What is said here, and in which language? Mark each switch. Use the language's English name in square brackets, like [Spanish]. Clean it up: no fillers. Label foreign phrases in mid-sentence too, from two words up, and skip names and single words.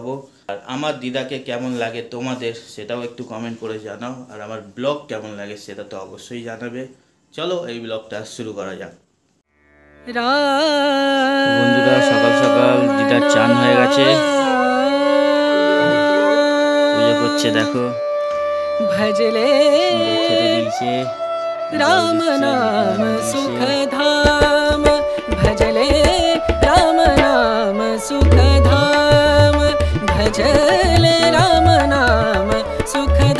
[Bangla] আর আমার দিদাকে কেমন লাগে তোমাদের সেটাও একটু কমেন্ট করে জানাও। আর আমার ব্লগ কেমন লাগে সেটা তো অবশ্যই জানাবে। চলো এই ব্লগটা শুরু করা যাক। বন্ধুরা, সকাল সকাল দিদার চান হয়ে গেছে, পুজো করছে দেখো। [Hindi] भजले राम नाम सुख धाम भजले राम नाम सुख धाम भजले राम नाम सुख